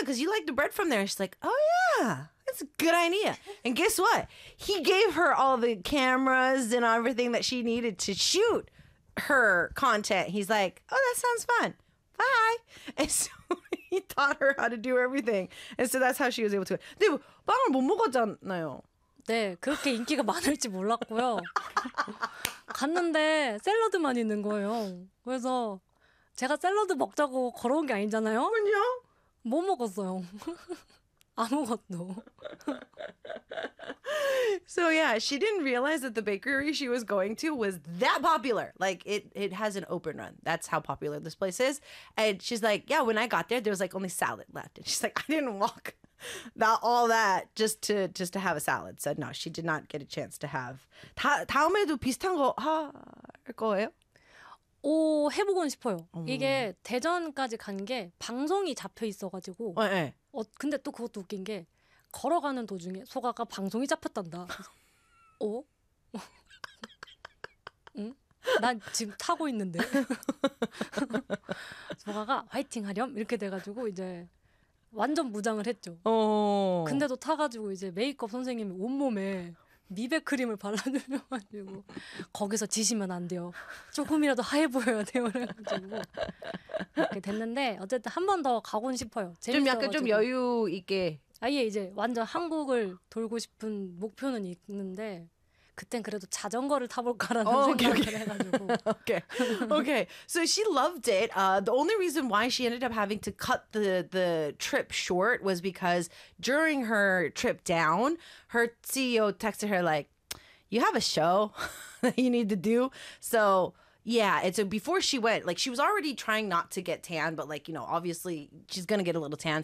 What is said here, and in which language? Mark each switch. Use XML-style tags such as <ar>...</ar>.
<en>Because you like the bread from there. And she's like, oh, yeah. That's a good idea. And guess what? He gave her all the cameras and everything that she needed to shoot her content. He's like, oh, that sounds fun. Bye. And so he taught her how to do everything. And so that's how she was able to.</en> <ko>근데 빵을 못 먹었잖아요. 네, 그렇게 인기가 많을지 몰랐고요. 갔는데 샐러드만 있는 거예요. 그래서 제가 샐러드 먹자고 걸어온 게 아니잖아요. 그럼요. 못 먹었어요. 아무것도.</ko> <en>So yeah, she didn't realize that the bakery she was going to was that popular. Like it has an open run. That's how popular this place is. And she's like, yeah, when I got there was like only salad left. And she's like, I didn't walk all that just to have a salad. So no, she did not get a chance to have.</en> <ko>다음에도 비슷한 거 할 거예요? 오, 해보고는 싶어요. 이게 대전까지 간 게 방송이 잡혀 있어가지고. 네. 근데 또 그것도 웃긴 게 걸어가는 도중에 소가가 방송이 잡혔단다. 어? 응? 난 지금 타고 있는데. 소가가 화이팅 하렴 이렇게 돼가지고 이제 완전 무장을 했죠. 근데도 타가지고 이제 메이크업 선생님이 온몸에 미백크림을 발라주셔가지고 거기서 지시면 안 돼요. 조금이라도 하얘 보여야 돼요. 그래가지고 이렇게 됐는데 어쨌든 한 번 더 가곤 싶어요. 좀 약간 좀 여유 있게. 아예 이제 완전 한국을 돌고 싶은 목표는 있는데 그땐 그래도 자전거를 타볼까라는 생각을 해가지고.</ko> <en>Okay. Okay. So she loved it. The only reason why she ended up having to cut the trip short was because during her trip down, her CEO texted her like, you have a show that you need to do. So yeah, and so before she went, like she was already trying not to get tan, but like, you know, obviously she's going to get a little tan.</en>